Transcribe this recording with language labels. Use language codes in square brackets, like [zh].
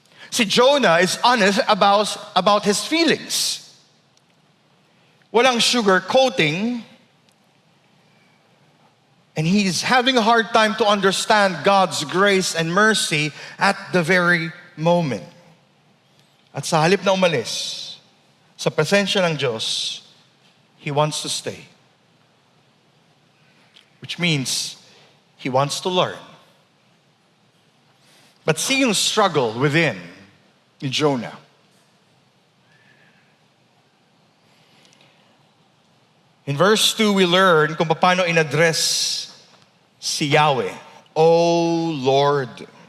[en] Si Jonah is honest about his feelings. [tl] Walang sugar coating. [en] And he's having a hard time to understand God's grace and mercy at the very moment. [tl] At sa halip na umalis, sa presensya ng Diyos, [en] he wants to stay. Which means, he wants to learn. But see yung struggle within ni Jonah. In verse 2, we learn [tl] kung paano [en] in-address si Yahweh, O Lord.